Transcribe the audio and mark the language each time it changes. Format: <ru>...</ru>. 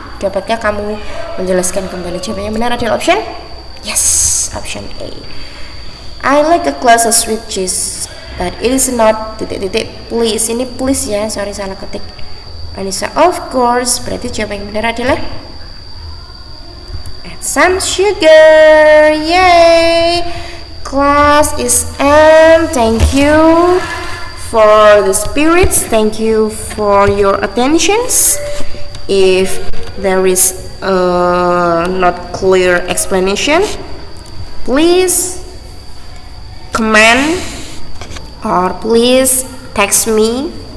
<id>Dapatkah kamu menjelaskan kembali? Jawabannya benar adalah option yes, option A.</id> <en>I like a glass of sweet cheese, but it is not please.</en> <id>Ini please ya, sorry salah ketik. Anissa, of course. Berarti jawaban yang benar adalah</id> <en>add some sugar. Yay! Class is end. Thank you for the spirits. Thank you for your attentions. If there is not clear explanation, please comment or please text me.</en>